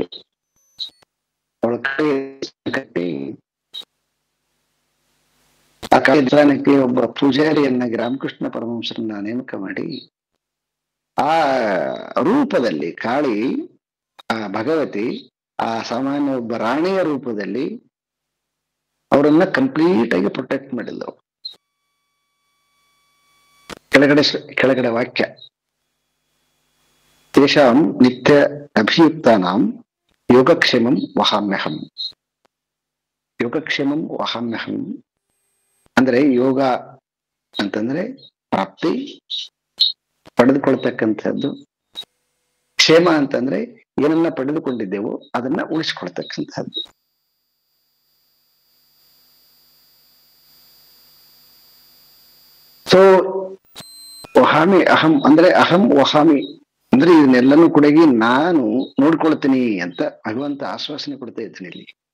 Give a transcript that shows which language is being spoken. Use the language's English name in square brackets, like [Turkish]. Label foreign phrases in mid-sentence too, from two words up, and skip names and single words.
[Kannada] ಅವಳ ಕಟ್ಟಿ ಆ ಕಾಲಕ್ಕೆ ಒಬ್ಬ ಪೂಜಾರಿಯನ್ನಾಗಿ ರಾಮಕೃಷ್ಣ ಪರಮಹಂಸರನ್ನ ನೇಮಕ ಮಾಡಿ, ಆ ರೂಪದಲ್ಲಿ ಕಾಳಿ, ಆ ಭಗವತಿ, ಆ ಸಾಮಾನ್ಯ ಒಬ್ಬ ರಾಣಿಯ ರೂಪದಲ್ಲಿ ಅವರನ್ನ ಕಂಪ್ಲೀಟ್ ಆಗಿ ಪ್ರೊಟೆಕ್ಟ್ ಮಾಡಿಲ್ಲ. ಕೆಳಗಡೆ ವಾಕ್ಯ, [Sanskrit] ತೇಷಾಂ ನಿತ್ಯ ಅಭಿಯುಕ್ತಾನಾಂ ಯೋಗಕ್ಷೇಮಂ ವಹಾಮ್ಯಹಂ. ಯೋಗಕ್ಷೇಮಂ ವಹಾಮ್ಯಹಂ [Kannada] ಅಂದ್ರೆ, ಯೋಗ ಅಂತಂದ್ರೆ ಪ್ರಾಪ್ತಿ, ಪಡೆದುಕೊಳ್ತಕ್ಕಂಥದ್ದು. ಕ್ಷೇಮ ಅಂತಂದ್ರೆ ಏನನ್ನ ಪಡೆದುಕೊಂಡಿದ್ದೆವೋ ಅದನ್ನ ಉಳಿಸ್ಕೊಳ್ತಕ್ಕಂಥದ್ದು. ಸೊ [Sanskrit] ವಹಾಮಿ ಅಹಂ [Kannada] ಅಂದ್ರೆ, [Sanskrit] ಅಹಂ ವಹಾಮಿ [Kannada] ಅಂದ್ರೆ ಇದನ್ನೆಲ್ಲನೂ ಕೂಡ ನಾನು ನೋಡ್ಕೊಳ್ತೀನಿ ಅಂತ ಭಗವಂತ ಆಶ್ವಾಸನೆ ಕೊಡ್ತಾ ಇದ್ದೀನಿ ಇಲ್ಲಿ.